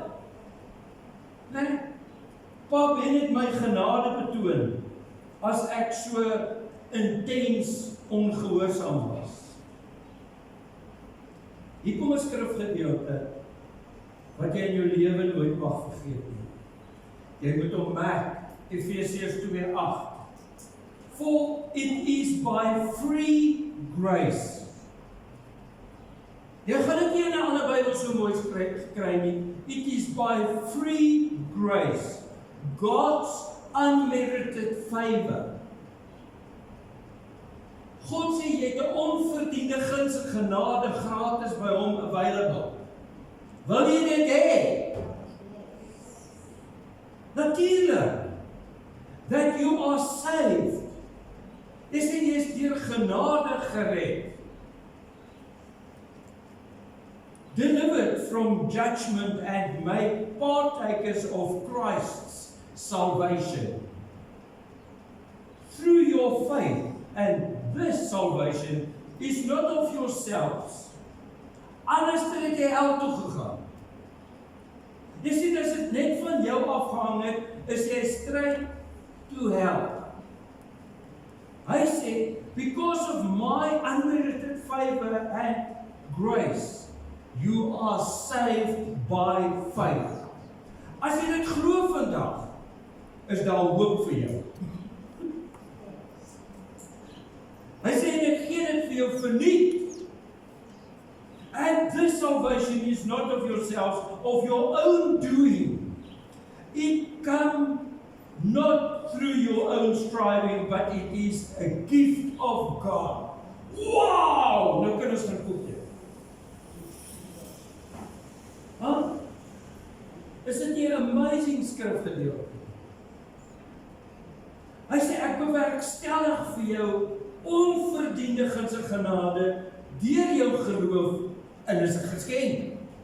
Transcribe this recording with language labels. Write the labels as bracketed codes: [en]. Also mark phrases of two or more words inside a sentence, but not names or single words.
[af] Nee, Pa ben het my genade betoon as ek so intens ongehoorsaam was. Hier kom 'n skrifgedeelte wat jy in jou lewe nooit mag vergeet nie. Jy moet hom merk, Efesiërs 2:8. [en] For it is by free grace. [af] Jy gaan dit nie in 'n ander Bybel so mooi kry nie. [en] It is by free grace. God's unmerited favor. [af] God sê jy het 'n onverdiende guns en genade gratis by hom available. Wil jy dit hê? Natuurlik. [en] That you are saved. [af] Jy sê jy is deur genade gered. [en] Delivered from judgment and made partakers of Christ's salvation. Through your faith, and this salvation is not of yourselves. [af] Anders het jy hel toe gegaan. Jy sien, as dit net van jou afgehang het, is jy [en] straight to hell. [af] Hy sê, [en] because of my unmerited favor and grace, you are saved by faith. [af] As jy dit glo vandag, is daar hoop vir jou. Hy sê, ek gee dit vir jou verniet. [en] And this salvation is not of yourselves, of your own doing. It comes not through your own striving, but it is a gift of God. Wow! [af] Nou kan ons gaan koop dit. Is dit nie 'n amazing skrifgedeelte? Hy sê, ek bewerkstellig vir jou onverdiende guns en genade deur jou geloof, en dis 'n geskenk.